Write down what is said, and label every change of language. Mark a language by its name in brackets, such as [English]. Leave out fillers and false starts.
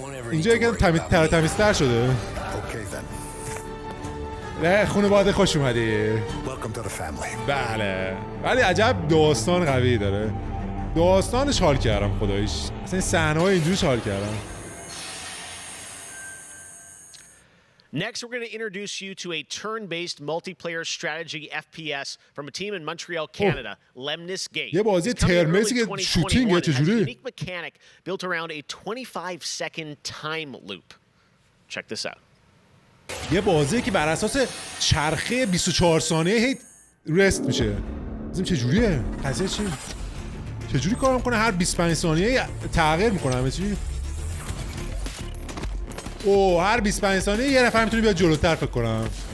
[Persian] اینجا یکم ترتمیزتر شده. نه خانواده خوش اومدی. بله ولی عجب داستان قوی داره. داستانش حال کردم خداییش. اصلا این صحنه‌های اینجوریش حال کردم. [English] Next, we're going to introduce you to a turn-based multiplayer strategy FPS from a team in Montreal, Canada, Lemnis Gate. [Persian] یه بازی ترمسی که شوتینگه چجوری؟ [English] Unique mechanic built around a 25-second time loop. Check this out. [Persian] یه بازی که بر اساس چرخه 24 ثانیه هی رست میشه. ببین چجوریه؟ قضیه چی؟ چجوری کار میکنه؟ هر 25 ثانیه تغییر میکنه همه چی؟ اوه هر 25 ثانیه یه نفر میتونه بیاد جلوتر فکر کنم.